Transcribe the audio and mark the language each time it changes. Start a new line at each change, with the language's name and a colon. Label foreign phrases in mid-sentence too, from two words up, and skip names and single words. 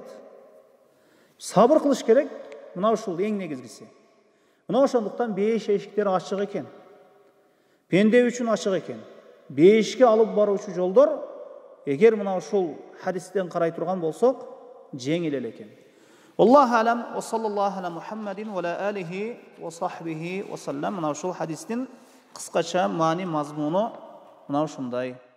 Kyrgyz: Сабыр кылыш керек, мына ушул эң негизгиси. Мына ошондуктан бейиш эшиктери ачык экен. Пенде үчүн ачык экен. Бейишке алып баруучу жолдор, эгер мына ушул хадистен карай турган болсок, жеңил эле экен.
Arabic: الله أعلم وصلى الله على محمد وعلى آله وصحبه وسلم.
Kyrgyz: Мына ушул хадистин кыскача маани мазмуну мына ушундай.